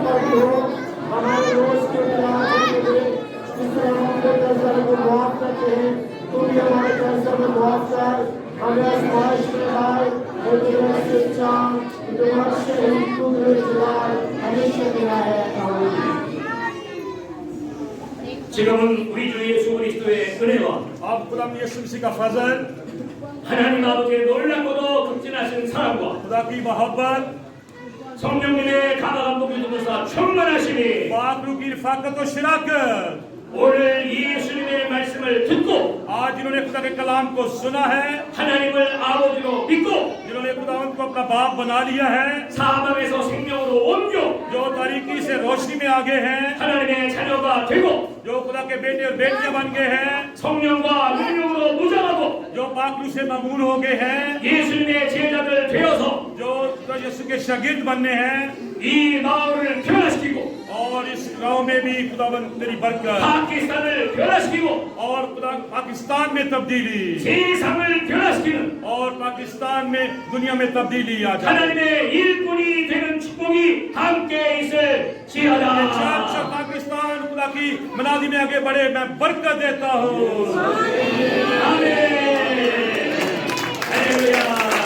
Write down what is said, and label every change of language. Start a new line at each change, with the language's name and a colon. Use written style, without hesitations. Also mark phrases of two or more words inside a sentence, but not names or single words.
Urdu: ہو، ہمارے روز کے پیار کے لیے جس طرح ہم اپنے قرضداروں کو معاف کرتے ہیں، تو بھی ہمارے قرضوں کو معاف کر، ہمیں آزمائش میں لائے اور تیرا سچا تیرا شہید تو میرے جلال ہمیشہ تیرا ہے. आमीन।
Korean: 지금은 우리 주 예수 그리스도의 은혜와
Urdu: اب خدا یسوع مسیح کا فضل,
Korean: 하나님 아버지의 놀랍고도 극진하신 사랑과
Urdu: خدا کی محبت,
Korean: 성령님의 감화감동 유도사 충만하심이
Urdu: پاک روح کی رفاقت اور شراکت
Korean: 오늘 예수님의 말씀을 듣고
Urdu: آج جنہوں نے خدا کے کلام کو سنا ہے,
Korean: 하나님을 아버지로 믿고
Urdu: جنہوں نے خدا کو اپنا باپ بنا لیا ہے,
Korean: 사망에서 생명으로 옮겨
Urdu: جو تاریکی سے روشنی میں آگے ہیں,
Korean: 하나님의 자녀가 되고
Urdu: جو خدا کے بیٹے اور بیٹیاں بن گئے ہیں,
Korean: 성령과 능력으로 무장하고
Urdu: جو پاک روح سے ممون ہو گئے ہیں,
Korean: 예수님의 제자들 되어서
Urdu: جو خدا یسوع کے شاگرد بننے ہیں,
Korean: 이 마을을 변화시키고
Urdu: اور اس گاؤں میں بھی خداون تیری برکت
Korean: 파키스탄을 변화시키고
Urdu: اور خدا پاکستان میں تبدیلی
Korean: 세상을 변화시키는
Urdu: اور پاکستان میں دنیا میں تبدیلی آ جائے.
Korean: 하나님의 일꾼이 되는 축복이 함께 있을지어다.
Urdu: اچھا پاکستان خدا کی منادی میں آگے بڑھے، میں برکت دیتا ہوں.
Korean: 아멘. 할렐루야.